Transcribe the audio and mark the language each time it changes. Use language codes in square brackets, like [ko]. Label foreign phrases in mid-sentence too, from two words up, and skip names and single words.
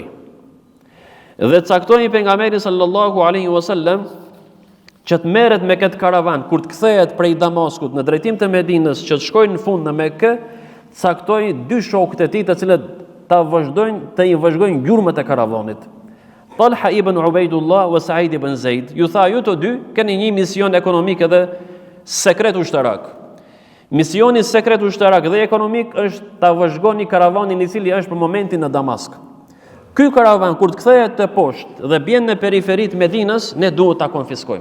[sq] Dhe caktoi pejgamberi [ar] صلى الله عليه وسلم [sq] që të merret me këtë karavan kur të kthehet prej Damaskut në drejtim të Medinës që të shkojnë në fund në Mekë, caktoi 2 shokët e tij të cilët të i vëzhgojnë gjurmët e karavanit. Talha ibn Ubaidullah wa Said ibn Zaid, ju tha ju të dy keni një mision ekonomik edhe sekret ushtarak. Misioni sekret ushtarak dhe ekonomik është ta vëzhgoni karavanin i cili është për momentin në Damask. Ky karavan kur të kthehet të poshtë dhe bjen në periferit Medinës, ne duhet ta konfiskojmë.